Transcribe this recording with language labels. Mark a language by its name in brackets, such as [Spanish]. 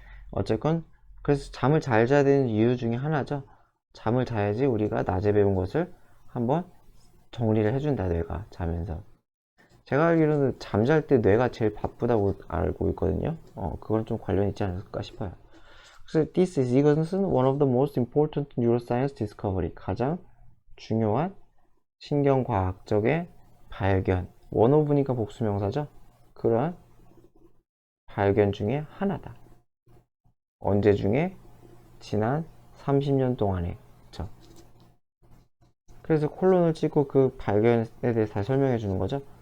[Korean] 어쨌건 그래서 잠을 잘 자야 되는 이유 중에 하나죠. 잠을 자야지 우리가 낮에 배운 것을 한번 정리를 해준다, 뇌가 자면서. 제가 알기로는 잠잘 때 뇌가 제일 바쁘다고 알고 있거든요. 그건 좀 관련 있지 않을까 싶어요. [English] 그래서 this is, [Korean] 이것은 [English] one of the most important neuroscience discovery, [Korean] 가장 중요한 신경과학적의 발견. [English] one of [Korean] 니까 복수명사죠. 그런 발견 중에 하나다. 언제 중에? 지난 30년 동안에. 그쵸? 그래서 콜론을 찍고 그 발견에 대해서 다 설명해 주는 거죠.